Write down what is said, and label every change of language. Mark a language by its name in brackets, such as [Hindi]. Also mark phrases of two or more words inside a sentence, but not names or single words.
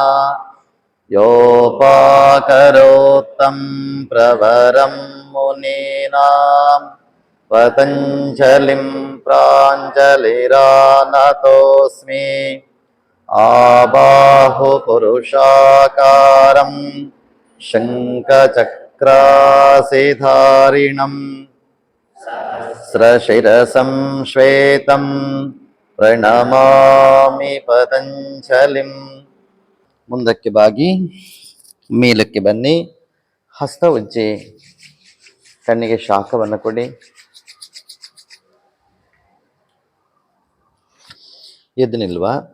[Sanskrit] ಯೋಪಾಕರೋತ್ತಂ ಪ್ರವರಂ ಮುನೀನಾಂ ಪತಂಜಲಿಂ ಪ್ರಾಂಜಲಿರಾನತೋಸ್ಮಿ. ಆಬಾಹು ಪುರುಷಾಕಾರಂ ಶಂಖಚಕ್ರಾಸಿಧಾರಿಣಂ ಸಹಸ್ರಶಿರಸಂ ಶ್ವೇತಂ ಪ್ರಣಮಾಮಿ ಪತಂಜಲಿಂ. [Kannada] ಮುಂದಕ್ಕೆ ಬಾಗಿ ಮೇಲಕ್ಕೆ ಬನ್ನಿ. ಹಸ್ತ ಉಜ್ಜಿ. ಕಣ್ಣಿಗೆ ಶಾಖವನ್ನು ಕೊಡಿ. ಎದ್ದು ನಿಲ್ಲುವ.